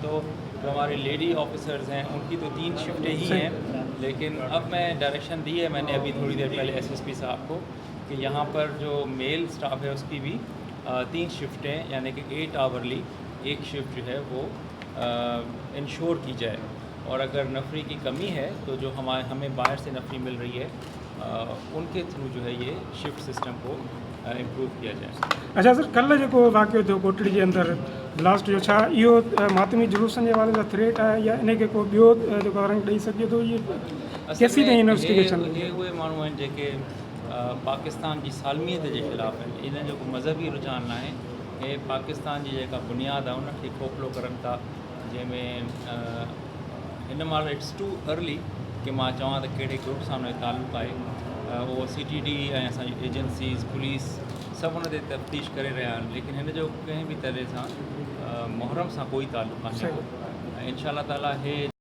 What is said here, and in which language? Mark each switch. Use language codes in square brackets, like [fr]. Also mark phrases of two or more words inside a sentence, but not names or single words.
[ur] تو جو ہمارے [en] lady officers [ur] ہیں ان کی تو 3 شفٹیں ہی ہیں، لیکن اب میں ڈائریکشن دی ہے میں نے ابھی تھوڑی دیر پہلے SSP صاحب کو کہ یہاں پر جو [en] male staff [ur] ہے اس کی بھی 3 شفٹیں یعنی کہ 8 آورلی ایک شفٹ جو ہے وہ انشور کی جائے. اور اگر نفری کی کمی ہے تو جو ہمیں باہر سے نفری مل رہی ہے ان کے تھرو جو ہے یہ [en] shift system [ur] کو امپروو کیا جائے. [sd] अच्छा सर, कल जो वाक़ियो थियो कोटड़ी के अंदर ब्लास्ट जो, छा इहो मातमी जुलूसनि जे हवाले सां थ्रेट आहे या इन खे को ॿियो जेको रंग ॾेई सघे थो? ये कैसी ताईं इन्वेस्टिगेशन? ये उहे माण्हू आहिनि जेके पाकिस्तान जी सालमियत जे ख़िलाफ़ आहिनि। इन्हनि जो को मज़हबी रुझान न आहे, हे पाकिस्तान जी जेका बुनियाद आहे उनखे खोखलो करनि था, जंहिंमें हिन महिल [en] it's too early [sd] कि मां चवां त कहिड़े ग्रुप सां हुनजो ताल्लुक़ आहे। वो CTD ऐं असांजी एजेंसीज़ पुलिस सभु हुन ते तफ्तीश करे रहिया आहिनि, लेकिन हिन जो कंहिं बि तरह सां मुहर्रम सां कोई ताल्लुक़ कान्हे को। [ar] إن شاء الله تعالى हे